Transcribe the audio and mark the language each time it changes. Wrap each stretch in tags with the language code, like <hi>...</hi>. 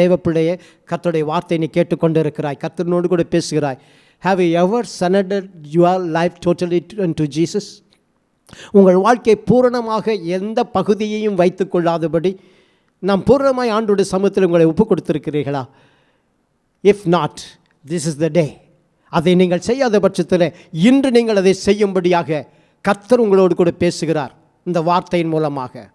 <ta>தேவப்பிள்ளையே, கர்த்தருடைய வார்த்தை நீ கேட்டுக்கொண்டு இருக்கிறாய், கர்த்தனோடு கூட பேசுகிறாய்.</ta> <en>Have you ever surrendered your life totally to Jesus?</en> <ta>உங்கள் வாழ்க்கை பூரணமாக எந்த பகுதியையும் வைத்து கொள்ளாதபடி நாம் பூரணமாய் ஆண்டோடைய சமூகத்தில் உங்களை ஒப்பு கொடுத்திருக்கிறீர்களா?</ta> <en>If not, this is the day.</en> <ta>அதை நீங்கள் செய்யாத பட்சத்தில் இன்று நீங்கள் அதை செய்யும்படியாக கர்த்தர் உங்களோடு கூட பேசுகிறார் இந்த வார்த்தையின் மூலமாக.</ta>